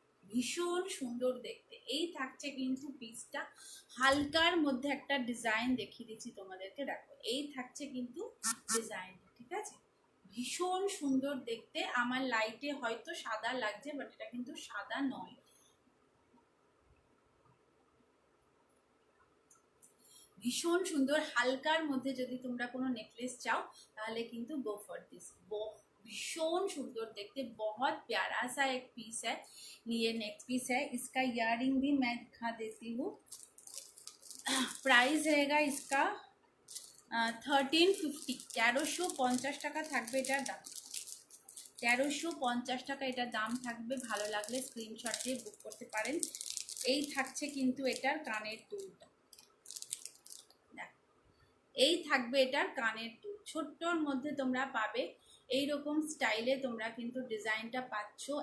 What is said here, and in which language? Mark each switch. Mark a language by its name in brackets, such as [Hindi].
[Bangla] ভীষণ সুন্দর দেখতে। এই থাকছে কিন্তু পিসটা, হালকার মধ্যে একটা ডিজাইন দেখিয়ে দিচ্ছি তোমাদেরকে, দেখো এই থাকছে কিন্তু ডিজাইন, ঠিক আছে, ভীষণ সুন্দর দেখতে। আমার লাইটে হয়তো সাদা লাগছে, বাট এটা কিন্তু সাদা নয়, ভীষণ সুন্দর। হালকার মধ্যে যদি তোমরা কোনো নেকলেস চাও তাহলে কিন্তু [English] Go for this. [Hindi] भीषण सुंदर देखते, बहुत प्यारा सा एक पीस है, ये नेक पीस है। इसका इयररिंग भी मैं दिखा देती हूँ। प्राइस रहेगा इसका [Bangla] 1350, 1350 টাকা থাকবে এটার দাম, 1350 টাকা এটার দাম থাকবে। ভালো লাগলে স্ক্রিনশট দিয়ে বুক করতে পারেন। এই থাকছে কিন্তু এটার কানের দুলটা, এই থাকবে এটার কানের দুল, ছোট্টর মধ্যে তোমরা পাবে এইরকম স্টাইলে তোমরা কিন্তু ডিজাইনটা পাচ্ছ।